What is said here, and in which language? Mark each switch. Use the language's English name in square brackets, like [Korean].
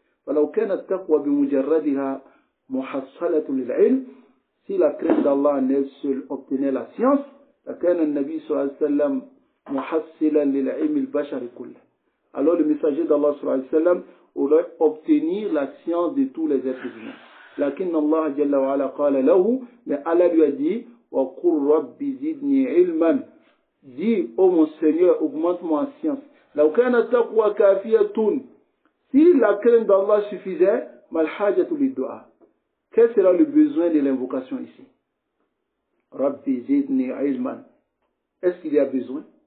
[Arabic] فلو كانت التقوى بمجردها محصلة للعلم. [French] Si la crainte d'Allah en elle seule obtenait la science, [Arabic] لكان النبي صلى الله عليه وسلم محصلا للعلم البشر كله. [French] Alors le messager d'Allah sallallahu alayhi wa sallam aurait obtenu la science de tous les êtres humains. [Arabic] لكن الله جل وعلا قال له, [French] mais Allah lui a dit, [Arabic] وقل ربي زدني علما. [French] Dis, ô mon Seigneur, augmente-moi en science. [Arabic] لو كان التقوى كافية. [French] Si la crainte d'Allah suffisait, [Arabic] mal hajatu lid-du'a. [French] Quel sera le besoin de l'invocation ici? [Arabic] Rabbi zidni ilman. [French] Est-ce qu'il y a besoin?